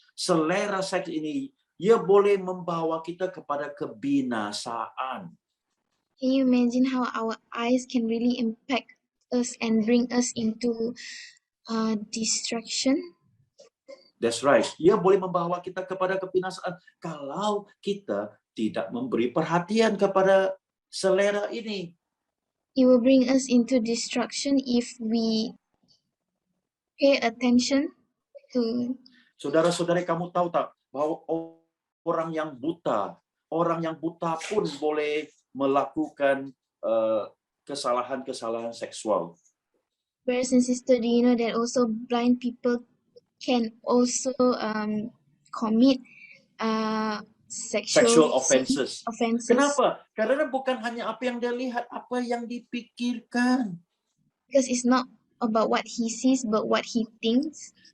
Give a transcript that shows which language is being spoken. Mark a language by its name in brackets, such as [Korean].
[Malay] Selera seks ini, ia boleh membawa kita kepada kebinasaan. [English] Can you imagine how our eyes can really impact us and bring us into destruction? That's right. [Malay] Ia boleh membawa kita kepada kebinasaan kalau kita tidak memberi perhatian kepada selera ini. [English] It will bring us into destruction if we pay attention to. [Malay] Saudara-saudari, kamu tahu tak bahwa orang yang buta pun boleh melakukan kesalahan-kesalahan seksual. [English] Brothers and sisters, do you know that also blind people can also commit Sexual offenses. offenses? [Malay] Kenapa? Karena bukan hanya apa yang dia lihat, apa yang dipikirkan. [English] Because it's not about what he sees, but what he thinks.